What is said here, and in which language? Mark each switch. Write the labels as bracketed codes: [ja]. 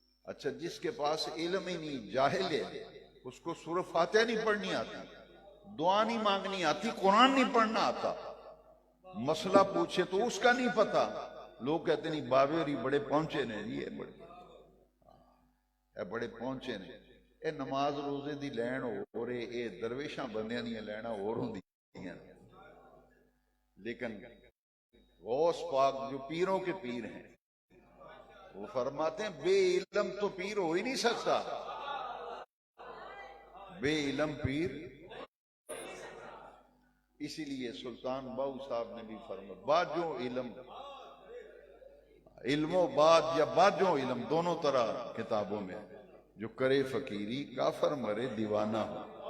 [ur] اچھا جس کے پاس علم ہی نہیں، جاہل ہے، اس کو سورہ فاتحہ نہیں پڑھنی آتی، دعا نہیں مانگنی آتی، قرآن نہیں پڑھنا آتا، مسئلہ پوچھے تو اس کا نہیں پتا. [pa] لوگ کہتے نہیں بابے ہوری بڑے پہنچے نے، یہ بڑے پہنچے نے. اے نماز روزے دی لین ہو رہے، اے درویشاں بندیاں دی لینا ہو رہی. [ur] لیکن غوث پاک جو پیروں کے پیر ہیں وہ فرماتے ہیں بے علم تو پیر ہو ہی نہیں سکتا. بے علم پیر. اسی لیے سلطان باہو صاحب نے بھی فرمایا باجو علم، علم و باج یا باجو علم دونوں طرح کتابوں میں، [pa] جو کرے فقیری کافر مرے دیوانہ ہو.